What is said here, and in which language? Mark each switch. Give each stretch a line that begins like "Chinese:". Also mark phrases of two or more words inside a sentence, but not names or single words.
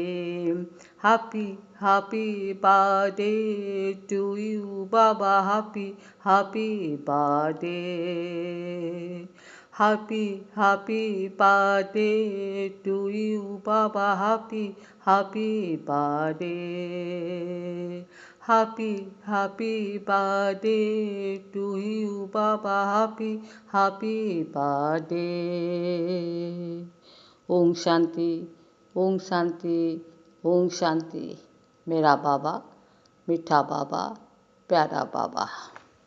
English: happy happy birthday to you baba, happy happy birthday, happy happy birthday to you baba, happy happy birthday, happy happy birthday to you baba, happy happy birthday।
Hindi: ओम शांति, ओम शांति, ओम शांति। मेरा बाबा, मीठा बाबा, प्यारा बाबा।